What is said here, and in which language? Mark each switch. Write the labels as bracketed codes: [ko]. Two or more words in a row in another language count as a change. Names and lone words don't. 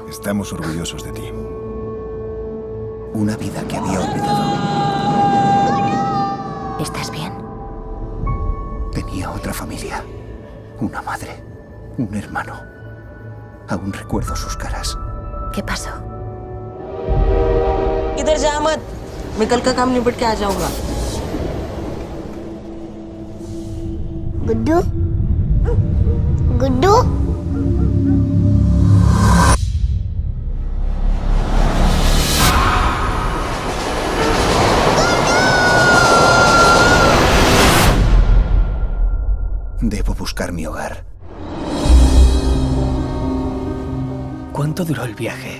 [es] Estamos orgullosos de ti. Una vida que había olvidado. ¿Estás bien? Tenía otra familia. Una madre. Un hermano. Aún recuerdo sus caras. ¿Qué pasó? [hi] इधर जा मत मैं कल का काम निपट के आ जाऊंगा गुड्डू गुड्डू [es] Debo buscar mi hogar. ¿Cuánto duró el viaje?